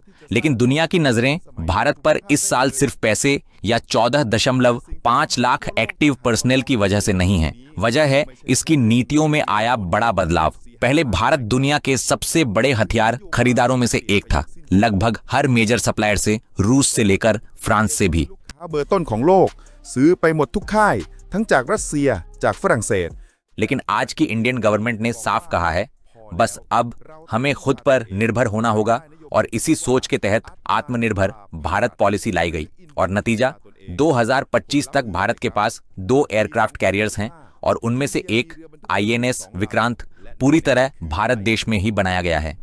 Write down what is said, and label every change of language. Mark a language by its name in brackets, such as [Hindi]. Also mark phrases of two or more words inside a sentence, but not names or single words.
[Hindi] लेकिन दुनिया की नजरें भारत पर इस साल सिर्फ पैसे या 14.5 लाख [English] active personnel [Hindi] की वजह से नहीं है। वजह है इसकी नीतियों में आया बड़ा बदलाव। पहले भारत दुनिया के सबसे बड़े हथियार खरीदारों में से एक था, लगभग हर [English] major supplier [Hindi] से, रूस से लेकर फ्रांस से भी। [Thai] เบอร์ต้นของโลกซื้อไปหมดทุกค่ายทั้งจากรัสเซียจากฝรั่งเศส [Hindi] लेकिन आज की [English] Indian government [Hindi] ने साफ कहा है, बस अब हमें खुद पर निर्भर होना होगा और इसी सोच के तहत आत्मनिर्भर भारत पॉलिसी लाई गई। और नतीजा 2025 तक भारत के पास 2 [English] aircraft carriers [Hindi] हैं और उनमें से एक INS विक्रांत पूरी तरह भारत देश में ही बनाया गया है।